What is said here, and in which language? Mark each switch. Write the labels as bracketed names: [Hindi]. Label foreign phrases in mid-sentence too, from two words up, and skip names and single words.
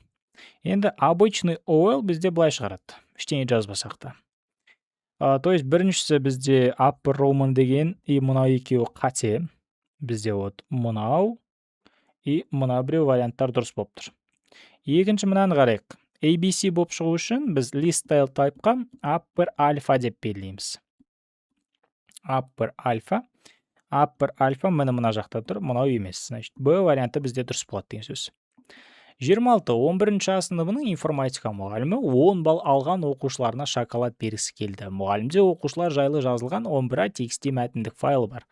[Kazakh] Енді обычный OL бізде былай шығарады. Ештеңе жазбасақ та. [Russian] То есть [Kazakh] біріншісі бізде [English] upper Roman [Kazakh] деген, и мынау екеуі қате. Бізде мынау и мына біреу варианттар дұрыс болып тұр. Екінші мынаны қарайық. ABC болып шығу үшін біз [English] list style type-қа upper alpha [Kazakh] деп белгілейміз. [English] Upper alpha [Kazakh] мына жақта тұр, мынау емес. Значит, Б варианты бізде дұрыс болады деген сөз. 26. 11-ші сыныбының информатика мұғалімі 10 балл алған оқушыларына шоколад бергісі келді. Мұғалімде оқушылар жайлы жазылған 11 текстте мәтіндік файлы бар.